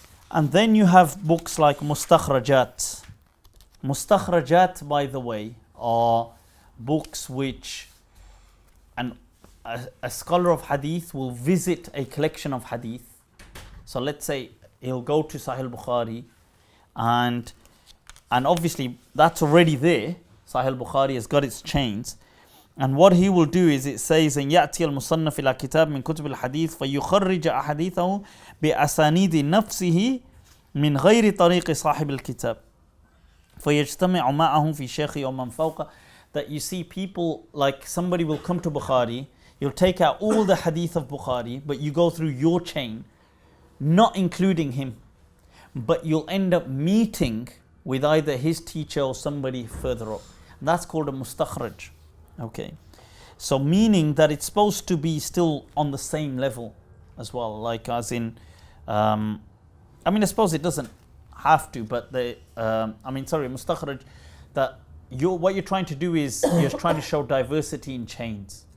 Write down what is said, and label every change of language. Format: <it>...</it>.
<en>And then you have books like Mustakhrajat. Mustakhrajat, by the way, are books which a scholar of hadith will visit a collection of hadith. So let's say he'll go to Sahih Bukhari, and obviously that's already there. Sahih Bukhari has got its chains.</en> <ar>And what he will do is, it says, أن يأتي المصنف إلى كتاب من كتب الحديث فيخرج أحاديثه بأسانيد نفسه من غير طريق صاحب الكتاب فيجتمع معهم في شيخ ومن فوقه.</ar> <en>That you see people, like somebody will come to Bukhari, you'll take out all the hadith of Bukhari, but you go through your chain, not including him, but you'll end up meeting with either his teacher or somebody further up. That's called a mustakhraj. Okay, so meaning that it's supposed to be still on the same level as well, like as in, I mean, I suppose it doesn't have to, but mustakhraj, that what you're trying to do is you're trying to show diversity in chains.</en>